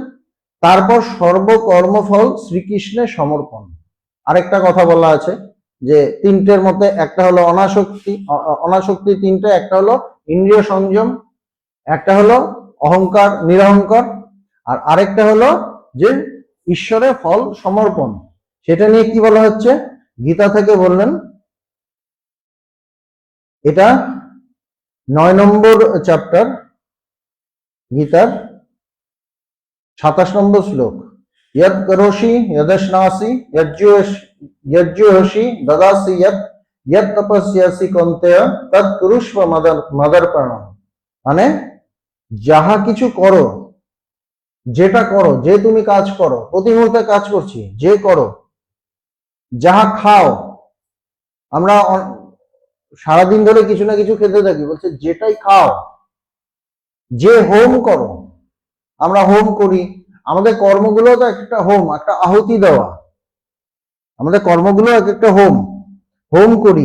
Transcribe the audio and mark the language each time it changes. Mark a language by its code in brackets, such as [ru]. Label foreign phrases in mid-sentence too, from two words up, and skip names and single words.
[bn] তারপর সর্বকর্মফল শ্রীকৃষ্ণের সমর্পণ। আরেকটা কথা বলা আছে যে তিনটের মধ্যে একটা হলো অনাসক্তি, অনাসক্তি তিনটে, একটা হলো ইন্দ্রিয় সংযম, একটা হলো অহংকার নিরহংকার, আর আরেকটা হলো যে ঈশ্বরের ফল সমর্পণ। সেটা নিয়ে কি বলা হচ্ছে গীতা থেকে বললেন, এটা 9 নম্বর চ্যাপ্টার গীতার 27 নম্বর শ্লোক, [sa] यद करोषि यदश्नासि यज्जुहोषि ददासि यद तपस्यासि कौन्तेय तद कुरुष्व मदर्पणम्। [bn] মানে যাহা কিছু করো, যেটা করো, যে তুমি কাজ করো, প্রতি মুহূর্তে কাজ করছি, যে করো, যাহা খাও, আমরা সারাদিন ধরে কিছু না কিছু খেতে থাকি, বলছে যেটাই খাও, যে হোম করো, আমরা হোম করি, আমাদের কর্মগুলো তো একটা হোম, একটা আহুতি দেওয়া, আমাদের কর্মগুলো এক একটা হোম, হোম করি।